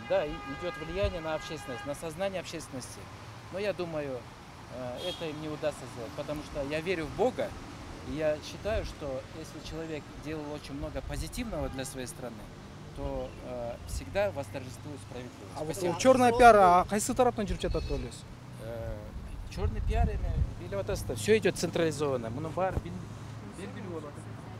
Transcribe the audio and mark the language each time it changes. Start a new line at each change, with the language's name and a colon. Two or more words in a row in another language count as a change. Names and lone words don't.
Russian: Да, идет влияние на общественность, на сознание общественности. Но я думаю, это им не удастся сделать, потому что я верю в Бога, и я считаю, что если человек делал очень много позитивного для своей страны, то всегда восторжествует справедливость. А вот черная пиар,
Kyrgyz: кайсы тараптан жүрүп жатат деп ойлойсуз?
Russian: Черный пиар, все идет централизованно.
Kyrgyz: Муну бар белгилүү болот.